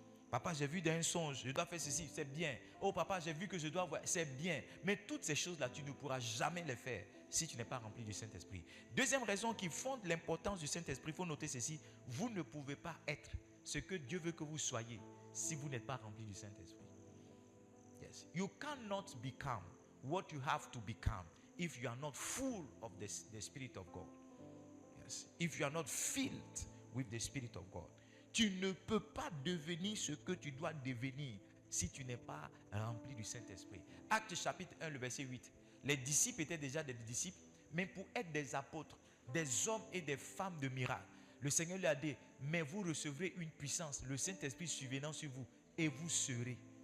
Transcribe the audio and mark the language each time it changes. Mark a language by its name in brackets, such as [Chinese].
[French] Papa, j'ai vu dans un songe, je dois faire ceci, c'est bien. Oh papa, j'ai vu que je dois voir, c'est bien. Mais toutes ces choses-là, tu ne pourras jamais les faire si tu n'es pas rempli du Saint-Esprit. Deuxième raison qui fonde l'importance du Saint-Esprit, il faut noter ceci. Vous ne pouvez pas être ce que Dieu veut que vous soyez si vous n'êtes pas rempli du Saint-Esprit. [English] Yes. You cannot become what you have to become if you are not full of the Spirit of God. Yes. If you are not filled with the Spirit of God. [French] Tu ne peux pas devenir ce que tu dois devenir si tu n'es pas rempli du Saint-Esprit. Actes chapitre 1, le verset 8. Les disciples étaient déjà des disciples, mais pour être des apôtres, des hommes et des femmes de miracles, le Seigneur lui a dit, mais vous recevrez une puissance, le Saint-Esprit survenant sur vous, et vous serez.